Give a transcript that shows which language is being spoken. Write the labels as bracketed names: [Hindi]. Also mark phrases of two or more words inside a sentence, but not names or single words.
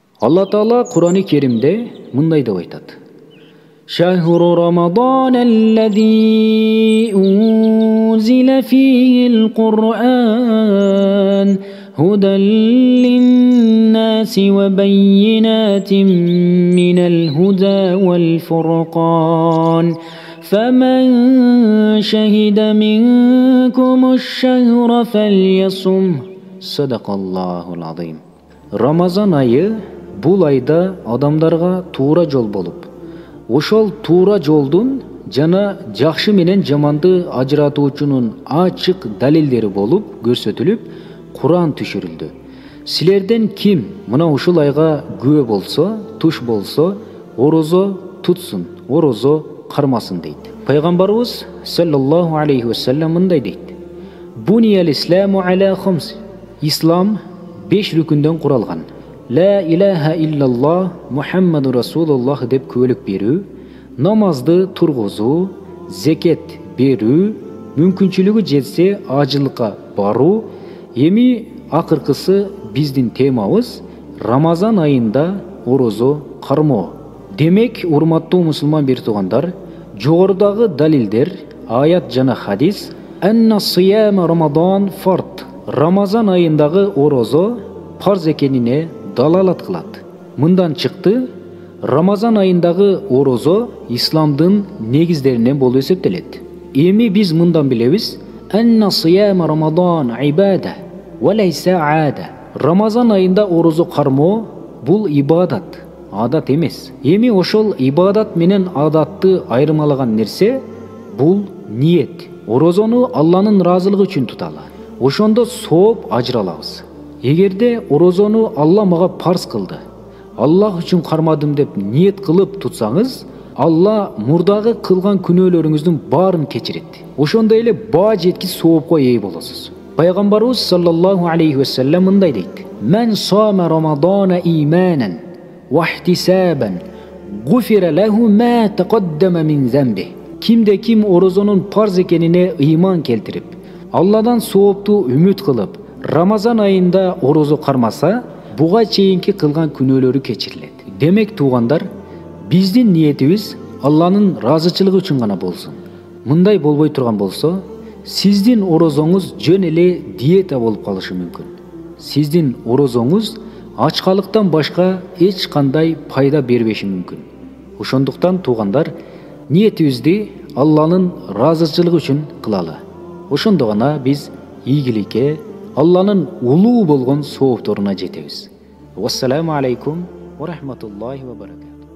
[Kyrgyz] Алла Таала Кур'ан-ы Керимде мындай деп айтат: [Arabic] شهر رمضان الذي أنزل فيه القرآن هدى للناس وبينات من الهدى والفرقان فمن شهد منكم الشهر فليصم. صدق الله العظيم. [Kyrgyz] Рамазан айы бул айда адамдарга туура жол болуп, ошол туура жолдун жана жакшы менен жаманды ажыратуучунун ачык далилдери болуп көрсөтүлүп, Кур'ан түшүрүлдү. Силерден ким мына ушул айга күбө болсо, туш болсо, орозо тутсун, орозо кармасын дейт. [Arabic] Пайгамбарыбыз صلى الله عليه وسلم [Kyrgyz] мындай дейт: [Arabic] بني الإسلام على خمس. [Kyrgyz] Ислам 5 рүкүндөн куралган. [Arabic] لا إله إلا الله محمد رسول الله [Kyrgyz] деп күбөлүк берүү, намазды тургузуу, зекет берүү, мүмкүнчүлүгү жетсе ажылыкка баруу. Эми акыркысы биздин темабыз Рамазан айында орозо кармоо. Демек, урматтуу мусулман бир туугандар, жогорудагы далилдер, аят жана хадис [Arabic] أن صيام رمضان فرض. [Kyrgyz] Рамазан айындагы орозо парз экенине далалат кылат. Мындан чыкты, Рамазан айындагы орозо исламдын негиздеринен болуп эсептелет. Эми биз мындан билебиз: [Arabic] أن صيام رمضان عبادة وليس عادة. [Kyrgyz] Рамазан айында орозо кармоо бул ибадат, адат эмес. Эми ошол ибадат менен адатты айырмалаган нерсе бул ниет. Орозону Алланын ыраазылыгы үчүн туталы. Ошондо сооп ажыралабыз. Эгерде орозону Алла мага парз кылды, Аллах үчүн кармадым деп ниет кылып тутсаңыз, Алла мурдагы кылган күнөөлөрүңүздүн баарын кечирет. Ошондой эле баа жеткис соопко ээ болосуз. [Arabic] Пайгамбарыбыз صلى الله عليه وسلم [Kyrgyz] мындай дейт: [Arabic] من صام رمضان إيمانا واحتسابا غفر له ما تقدم من ذنبه. [Kyrgyz] Кимде ким орозонун парз экенине ыйман келтирип, Алладан соопту үмүт кылып, Рамазан айында орозо кармаса, буга чейинки кылган күнөөлөрү кечирилет. Демек туугандар, биздин ниетибиз Алланын ыраазычылыгы үчүн гана болсун. Мындай болбой турган болсо, сиздин орозоңуз жөн эле диета болуп калышы мүмкүн. Сиздин орозоңуз ачкалыктан башка эч кандай пайда бербеши мүмкүн. Ошондуктан туугандар, ниетибизди Алланын ыраазычылыгы үчүн кылалы. Ошондо гана биз ийгиликке, Алланын улуу болгон соопторуна жетебиз. [Arabic] والسلام عليكم ورحمة الله وبركاته.